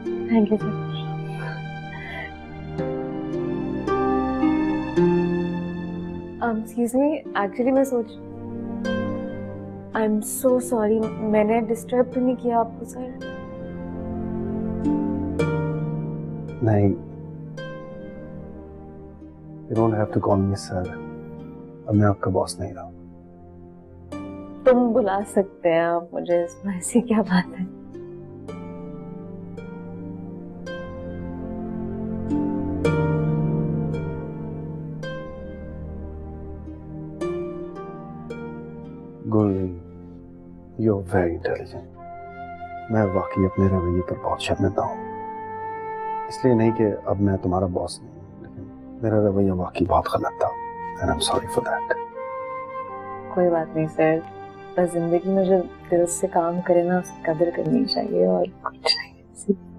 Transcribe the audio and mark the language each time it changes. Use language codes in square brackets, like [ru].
[en] Thank you sir. [hi] Excuse मी, actually मैं सोच [en] I am so sorry, [hi] मैंने disturb तो नहीं किया आपको सर? [en] नहीं, you don't have to call me sir. [hi] अब मैं आपका बॉस नहीं रहा। तुम बुला सकते हैं आप मुझे, इसमें ऐसी क्या बात है? [en] Gul, you're very intelligent. [hi] मैं वाकई अपने रवैये पर बहुत शर्मिंदा हूँ। इसलिए नहीं कि अब मैं तुम्हारा बॉस नहीं हूँ, लेकिन मेरा रवैया वाकई बहुत गलत था। [en] And I'm sorry for that. [hi] कोई बात नहीं सर, बस जिंदगी में जो दिल से काम करे ना उसकी कदर करनी चाहिए और कुछ नहीं।